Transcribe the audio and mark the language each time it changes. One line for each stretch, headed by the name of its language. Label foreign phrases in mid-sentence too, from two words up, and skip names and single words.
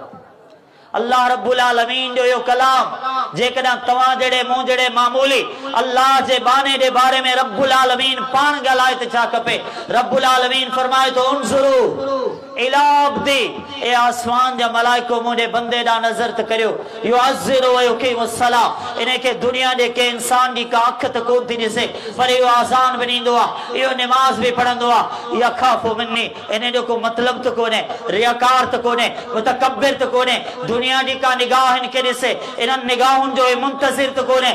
Sindhi: अल्लाह रब्बुल आलमीन जो यो कलाम जेकॾहिं तव्हां जहिड़े मूं जहिड़े मामूली अल्लाह जे बाने जे बारे में रब्बुल आलमीन पाण ॻाल्हाए त छा खपे? रब्बुल आलमीन फरमाए थो,
Arabic: انظروا إلى عبدي,
Sindhi: ए आसमान जा मलाइको मुंहिंजे बंदे ॾांहुं नज़र त करियो।
Arabic: يؤذن ويقيم الصلاة,
Sindhi: इनखे दुनिया जे के इंसान जी का अख त कोन थी ॾिसे, पर इहो आज़ान बि ॾींदो आहे, इहो नमाज बि पढ़ंदो आहे।
Arabic: يخاف مني,
Sindhi: इन जो को मतिलबु त कोन्हे, रियाकार त कोन्हे, मुतकब्बिर त कोन्हे, दुनिया जी का निगाह इनके ॾिसे, इन्हनि निगाहुनि जो मुंतज़िर त कोन्हे।